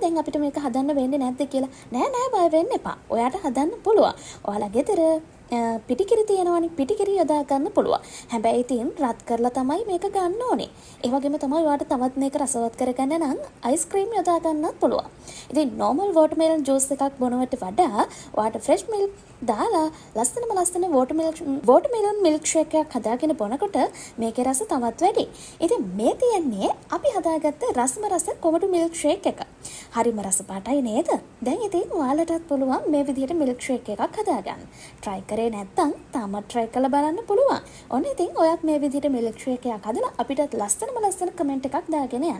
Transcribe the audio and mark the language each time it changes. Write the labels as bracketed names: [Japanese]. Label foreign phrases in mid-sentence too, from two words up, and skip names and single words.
[Sinhala] දැන් අපිට මේක හදන්න වෙන්නේ නැද්ද කියලා. නෑ බය වෙන්න එපා. ඔයාට හදන්න පුළුවන්. ඔයාලා ගෙදර පිටිකිරි තියෙනවනේ පිටිකිරි යොදා ගන්න පුළුවන්. හැබැයි ඉතින් රත් කරලා තමයි මේක ගන්න ඕනේ. ඒ වගේම තමයි ඔයාට තවත් මේක රසවත් කරගන්න නම් අයිස්ක්‍රීම් යොදා ගන්නත් පුළුවන්. ඉතින් normal [English] watermelon juice [Sinhala] එකක් බොනවට වඩා ඔයාට [English] fresh milk [Sinhala] දාලා ලස්සන [English] watermelon milkshake [Sinhala] එකක් හදාගෙන බොනකොට මේකේ රස තවත් වැඩි. ඉතින් මේ තියන්නේ අපි හදාගත්ත රස කොමඩු milkshake එක. හරිම රස පාටයි නේද? දැන් ඉතින් ඔයාලටත් පුළුවන් මේ විදිහට milkshake එකක් හදාගන්න. try කරේ නැත්නම් තාමත් try කරලා බලන්න පුළුවන්. ඔන්න ඉතින් ඔයත් මේ විදිහට milkshake එකක් හදලා අපිට ලස්සන comment එකක් දාගෙන යන්න.